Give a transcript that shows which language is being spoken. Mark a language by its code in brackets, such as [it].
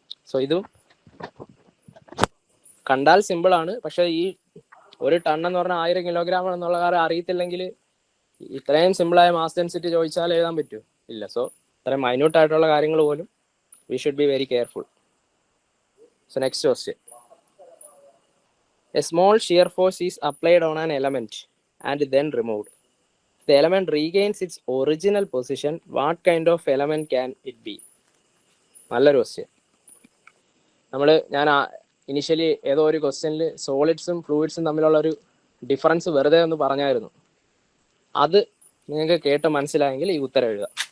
[ml] So ഇതും കണ്ടാൽ simple ആണ്, പക്ഷെ ഈ 1 ടൺ എന്ന് പറഞ്ഞാൽ 1000 കിലോഗ്രാം എന്നുള്ള കാര്യം അറിയത്തില്ലെങ്കിൽ ഇത്രയും സിമ്പിളായ മാസ് ഡെൻസിറ്റി ചോദിച്ചാൽ എഴുതാൻ പറ്റുമോ? ഇല്ല. സോ ഇത്രയും മൈന്യൂട്ട് ആയിട്ടുള്ള കാര്യങ്ങൾ പോലും [en] We should be very careful. So next question. A small shear force is applied on an element and then removed. The element regains its original position. What kind of element can it be? [ml] നല്ലൊരു question. ഞാൻ initially ഏതോ ഒരു ക്വസ്റ്റ്യനിൽ സോളിഡ്സും ഫ്ലൂയിഡ്സും തമ്മിലുള്ള ഒരു difference വെറുതെ ഒന്ന് പറഞ്ഞായിരുന്നു. അത് നിങ്ങൾക്ക് കേട്ട് മനസ്സിലായെങ്കിൽ ഈ ഉത്തരം എഴുതുക.